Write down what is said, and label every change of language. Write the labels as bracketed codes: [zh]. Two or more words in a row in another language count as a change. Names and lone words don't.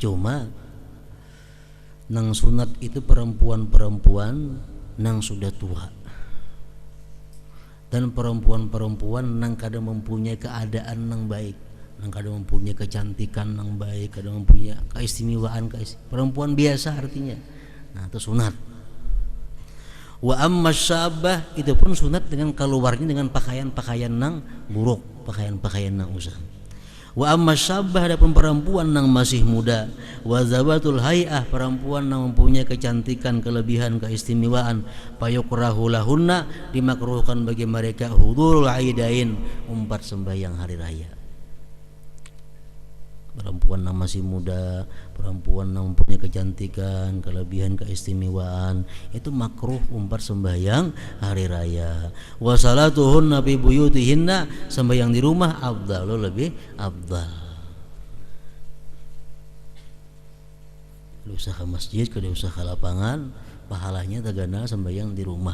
[bjn] Cuma nang sunat itu perempuan-perempuan nang sudah tua dan perempuan-perempuan nang kadang mempunyai keadaan nang baik, nang kadang mempunyai kecantikan nang baik, kadang mempunyai keistimewaan perempuan biasa artinya. Nah itu sunat. [ar] Wa amma syabah [bjn] itu pun sunat dengan keluarnya dengan pakaian-pakaian nang buruk, pakaian-pakaian nang usah. [ar] Wa amma syabah [bjn] adapun perempuan nang masih muda, [ar] wa zawatul hay'ah [bjn] perempuan nang mempunyai kecantikan, kelebihan, keistimewaan, [ar] fayukrahu lahunna [bjn] dimakruhkan bagi mereka [ar] hudurul aidain [bjn] umpat sembahyang hari raya. Perempuan yang masih muda, perempuan yang mempunyai kecantikan, kelebihan, keistimewaan itu makruh umpat sembahyang hari raya. [ar] Wa salatuhunna fi buyutihinna [bjn] sembahyang di rumah afdalu lebih afdal. Kalau usaha masjid, kalau usaha lapangan pahalanya tagana sembahyang di rumah.